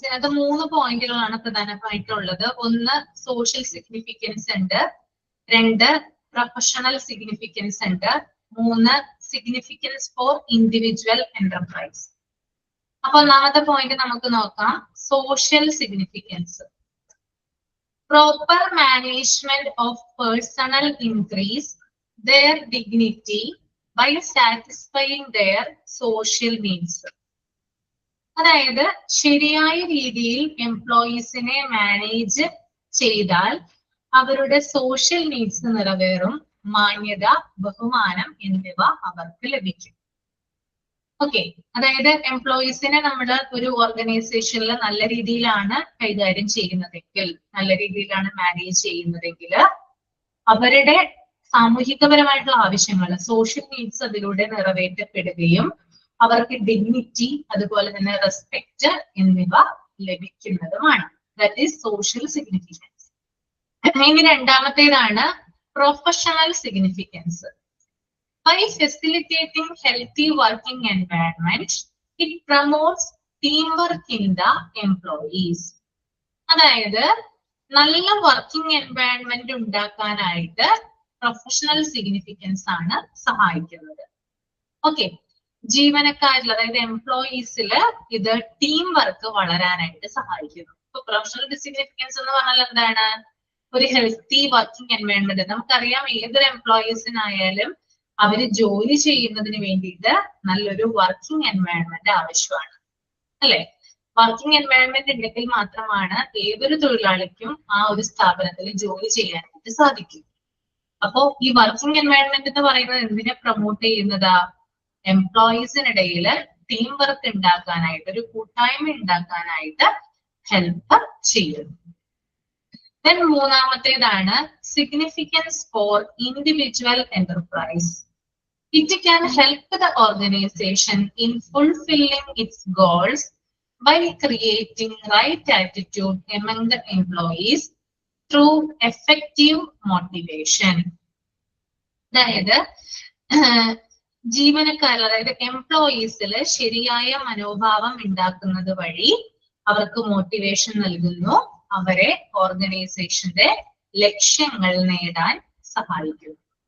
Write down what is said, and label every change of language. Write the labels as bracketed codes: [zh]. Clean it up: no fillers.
[ml] ഇതിനകത്ത് 3 പോയിന്റുകളാണ് പ്രധാനമായിട്ടുള്ളത്. ഒന്ന് സോഷ്യൽ സിഗ്നിഫിക്കൻസ് ഉണ്ട്, 2 പ്രൊഫഷണൽ സിഗ്നിഫിക്കൻസ് ഉണ്ട്, 3 [en] Significance for individual enterprise. [ml] അപ്പൊ ഒന്നാമത്തെ പോയിന്റ് നമുക്ക് നോക്കാം, social significance. [en] Proper management of personnel increase their dignity by satisfying their social needs. [ml] അതായത് ശരിയായ രീതിയിൽ എംപ്ലോയീസിനെ മാനേജ് ചെയ്താൽ അവരുടെ സോഷ്യൽ നീഡ്സ് നിറവേറും, മാന്യത, ബഹുമാനം എന്നിവ അവർക്ക് ലഭിക്കും. ഓക്കെ, അതായത് എംപ്ലോയീസിനെ നമ്മൾ ഒരു ഓർഗനൈസേഷനിൽ നല്ല രീതിയിലാണ് കൈകാര്യം ചെയ്യുന്നതെങ്കിൽ, നല്ല രീതിയിലാണ് മാനേജ് ചെയ്യുന്നതെങ്കിൽ അവരുടെ സാമൂഹികപരമായിട്ടുള്ള ആവശ്യങ്ങൾ, സോഷ്യൽ നീഡ്സ് അതിലൂടെ നിറവേറ്റപ്പെടുകയും അവർക്ക് ഡിഗ്നിറ്റി, അതുപോലെ തന്നെ റെസ്പെക്ട് എന്നിവ ലഭിക്കുന്നതുമാണ്. [en] That is social significance. [ml] ഇനി രണ്ടാമത്തേതാണ് professional significance. [en] By facilitating healthy working environment, it promotes teamwork in the employees. [ml] അതായത് നല്ല വർക്കിംഗ് എൻവയൺമെന്റ് ഉണ്ടാക്കാനായിട്ട് പ്രൊഫഷണൽ സിഗ്നിഫിക്കൻസ് ആണ് സഹായിക്കുന്നത്. ഓക്കെ, ജീവനക്കാരിൽ അതായത് എംപ്ലോയീസിൽ ഇത് ടീം വർക്ക് വളരാനായിട്ട് സഹായിക്കുന്നു. ഇപ്പൊ പ്രൊഫഷണൽ സിഗ്നിഫിക്കൻസ് എന്ന് പറഞ്ഞാൽ എന്താണ്? ഒരു ഹെൽത്തി വർക്കിംഗ് എൻവയൺമെന്റ്. നമുക്കറിയാം ഏതൊരു എംപ്ലോയീസിനായാലും അവര് ജോലി ചെയ്യുന്നതിന് വേണ്ടിയിട്ട് നല്ലൊരു വർക്കിംഗ് എൻവയൺമെന്റ് ആവശ്യമാണ്, അല്ലെ? വർക്കിംഗ് എൻവയൺമെന്റ് ഉണ്ടെങ്കിൽ മാത്രമാണ് ഏതൊരു തൊഴിലാളിക്കും ആ ഒരു സ്ഥാപനത്തിൽ ജോലി ചെയ്യാനായിട്ട് സാധിക്കും. അപ്പോ ഈ വർക്കിംഗ് എൻവയൺമെന്റ് എന്ന് പറയുന്നത് എന്തിനെ പ്രൊമോട്ട് ചെയ്യുന്നതാ? എംപ്ലോയീസിനിടയിൽ ടീം വർക്ക് ഉണ്ടാക്കാനായിട്ട്, ഒരു കൂട്ടായ്മ ഉണ്ടാക്കാനായിട്ട് ഹെൽപ്പ് ചെയ്യുന്നു. [en] Then [ml] മൂന്നാമത്തേതാണ് [en] significance for individual enterprise. It can help the organization in fulfilling its goals by creating right attitude among the employees through effective motivation. [ml] അതായത് ജീവനക്കാരിൽ, അതായത് എംപ്ലോയീസിൽ ശരിയായ മനോഭാവം ഉണ്ടാക്കുന്നത് വഴി അവർക്ക് മോട്ടിവേഷൻ നൽകുന്നു, അവരെ ഓർഗനൈസേഷന്റെ ലക്ഷ്യങ്ങൾ നേടാൻ സഹായിക്കുന്നു.